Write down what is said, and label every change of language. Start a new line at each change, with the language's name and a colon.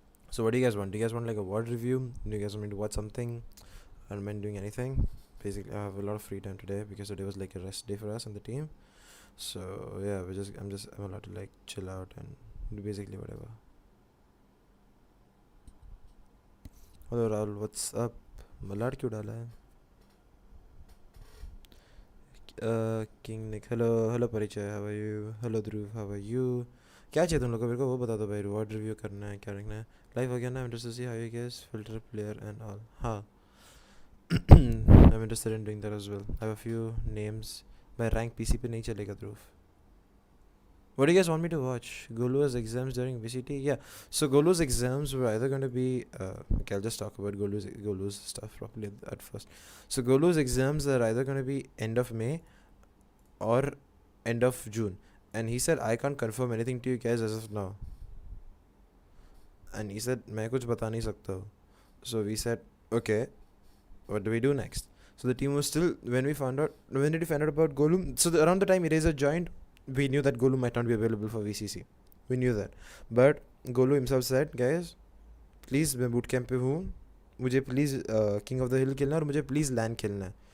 English: So what do you guys want? Do you guys want like a word review? Do you guys want me to watch something? I don't mind doing anything. Basically, I have a lot of free time today because today was like a rest day for us and the team. So yeah, I'm allowed to like chill out and do basically whatever. Hello Rahul, what's up?
Hindi: Malad क्यों डाला है?
English: King Nick, hello Parichai, how are you? Hello Dhruv, how are you?
Hindi: क्या चाहिए तुम लोगों को? मेरे को वो बता दो भाई. रिवॉर्ड रिव्यू करना है, क्या रखना है? लाइव हो गया ना?
English: Interested to see how you guys filter player and all.
Hindi: हाँ.
English: I'm interested in doing that as well. I have a few names.
Hindi: My rank PC पे नहीं चलेगा ध्रुव.
English: What do you guys want me to watch? Golu's exams during VCT? Yeah. So Golu's exams were either going to be okay, I'll just talk about Golu's stuff properly at first. So Golu's exams are either going to be end of May or end of June. And he said, I can't confirm anything to you guys as of now. And he said,
Hindi: मैं कुछ बता नहीं सकता हूँ.
English: So we said, okay, what do we do next? So the team was still, when did we find out about Golu? So around the time Eraser joined, we knew that Golu might not be available for VCC. We knew that. But Golu himself said, guys, please
Hindi: मैं boot camp पे हूँ, मुझे please King of the Hill खेलना है और मुझे please LAN खेलना है.